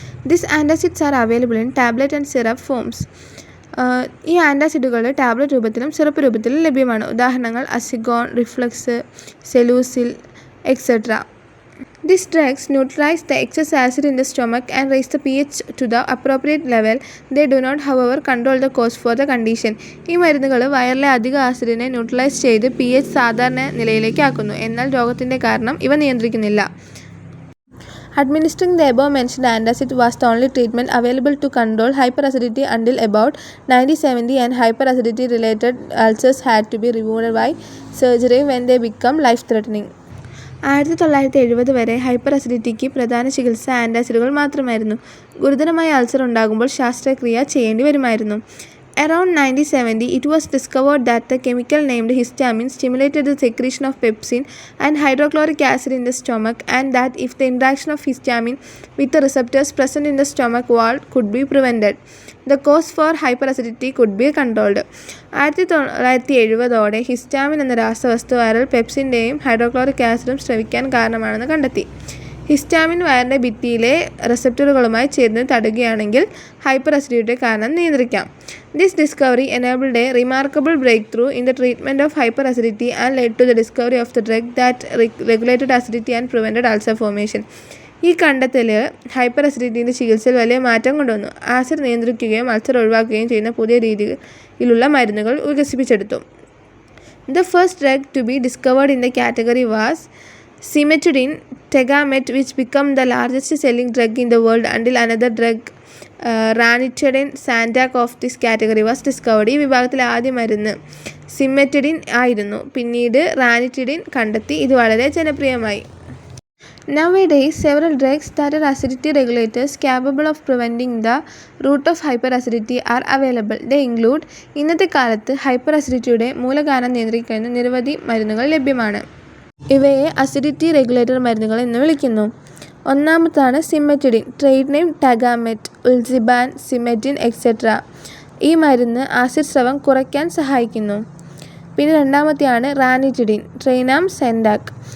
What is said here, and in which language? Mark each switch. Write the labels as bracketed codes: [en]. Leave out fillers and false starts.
[en] These antacids are available in tablet and syrup forms. [ml] ഈ ആൻറ്റാസിഡുകൾ tablet രൂപത്തിലും syrup രൂപത്തിലും ലഭ്യമാണ്. ഉദാഹരണങ്ങൾ അസിഗോൺ, reflux, സെലൂസിൽ, etc. [en] These drugs neutralize the excess acid in the stomach and raise the pH to the appropriate level. They do not, however, control the cause for the condition. [ml] ഈ മരുന്നുകൾ വയറിലെ അധിക ആസിഡിനെ neutralise ചെയ്ത് pH സാധാരണ നിലയിലേക്ക് ആക്കുന്നു. എന്നാൽ രോഗത്തിൻ്റെ കാരണം ഇവ നിയന്ത്രിക്കുന്നില്ല. [en] Administering the above-mentioned antacid was the only treatment available to control hyperacidity until about 1970, and hyperacidity-related ulcers had to be removed by surgery when they become life-threatening. [ml] 1970 വരെ ഹൈപ്പർ അസിഡിറ്റിക്ക് പ്രധാന ചികിത്സ ആൻറ്റാസിഡുകൾ മാത്രമായിരുന്നു. ഗുരുതരമായ അൾസർ ഉണ്ടാകുമ്പോൾ ശസ്ത്രക്രിയ ചെയ്യേണ്ടി വരുമായിരുന്നു. [en] Around 1970, it was discovered that the chemical named histamine stimulated the secretion of pepsin and hydrochloric acid in the stomach, and that if the interaction of histamine with the receptors present in the stomach wall could be prevented, the cause for hyperacidity could be controlled. [ml] 1970 histamine എന്ന രാസവസ്തു വയറിൽ പെപ്സിൻ്റെയും hydrochloric ആസിഡും സ്രവിക്കാൻ കാരണമാണെന്ന് കണ്ടെത്തി. Histamine വയറിൻ്റെ ഭിത്തിയിലെ റിസപ്റ്ററുകളുമായി ചേർന്ന് തടയുകയാണെങ്കിൽ hyper അസിഡിറ്റിയുടെ കാരണം നിയന്ത്രിക്കാം. [en] This discovery enabled a remarkable breakthrough in the treatment of hyperacidity and led to the discovery of the drug that regulated acidity and prevented ulcer formation. [ml] ഈ കണ്ടെത്തൽ ഹൈപ്പർ അസിഡിറ്റിൻ്റെ ചികിത്സയിൽ വലിയ മാറ്റം കൊണ്ടുവന്നു. ആസിഡ് നിയന്ത്രിക്കുകയും അൾസർ ഒഴിവാക്കുകയും ചെയ്യുന്ന പുതിയ രീതിയിലുള്ള മരുന്നുകൾ വികസിപ്പിച്ചെടുത്തു. [en] The first drug to be discovered in the category was cimetidine Tegamet, which became the largest selling drug in the world until another drug, ranitidine Sandoz of this category, was discovered. [ml] ഈ വിഭാഗത്തിലെ ആദ്യ മരുന്ന് cimetidine ആയിരുന്നു. പിന്നീട് ranitidine കണ്ടെത്തി. ഇത് വളരെ ജനപ്രിയമായി. [en] Nowadays, several drugs that are acidity regulators capable of preventing the root of hyperacidity are available. They include [ml] ഇന്നത്തെ കാലത്ത് ഹൈപ്പർ അസിഡിറ്റിയുടെ മൂലകാരണം നിയന്ത്രിക്കുന്ന നിരവധി മരുന്നുകൾ ലഭ്യമാണ്. ഇവയെ അസിഡിറ്റി റെഗുലേറ്റർ മരുന്നുകൾ എന്ന് വിളിക്കുന്നു. ഒന്നാമതാണ് സിമെറ്റിഡിൻ, ട്രേഡ് നെയിം ടാഗാമെറ്റ്, ഉൽസിബാൻ, സിമെറ്റിൻ, etc. ഈ മരുന്ന് ആസിഡ് സ്രവം കുറയ്ക്കാൻ സഹായിക്കുന്നു. പിന്നെ രണ്ടാമത്തെയാണ് റാനിറ്റിഡിൻ, ട്രൈനാം സെൻഡാക്.